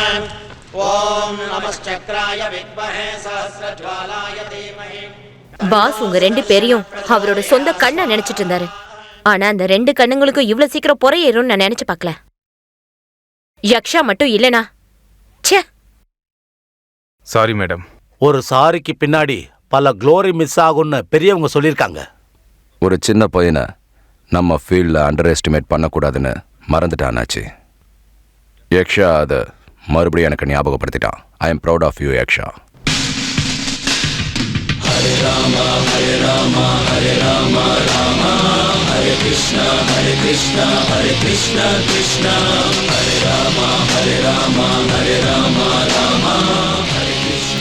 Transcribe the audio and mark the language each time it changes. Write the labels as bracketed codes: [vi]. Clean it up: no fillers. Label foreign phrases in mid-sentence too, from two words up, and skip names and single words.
[sa] ओम नमश्चक्राय विद्महे सहस्रज्वालाय धीमहि [ta] பாஸ் உங்க 2 பேரையும் அவரோட சொந்த கண்ணா நினைச்சிட்டு இருந்தாரு. ஆனா அந்த 2 கண்ணுங்களுக்கும் இவ்வளவு சீக்கிரம் பொறையேறும்னு நான் நினைச்சு பார்க்கல. யக்ஷா மட்டும் இல்லனா ச்சே. [en] Sorry madam. [ta] ஒரு சாரிக்கு பின்னாடி பல [en] glory miss [ta] ஆகும்னு பெரியவங்க சொல்லியிருக்காங்க. ஒரு சின்ன பையனை நம்ம ஃபீல்டில் [en] under estimate [ta] பண்ணக்கூடாதுன்னு மறந்துட்டானாச்சு. யக்ஷா அதை மறுபடியும் எனக்கு ஞாபகப்படுத்திட்டான். [en] I am proud of you Yaksha. [sa] हरे रामा हरे रामा हरे रामा रामा हरे कृष्णा हरे कृष्णा हरे कृष्णा कृष्णा हरे रामा हरे रामा हरे रामा रामा हरे कृष्णा.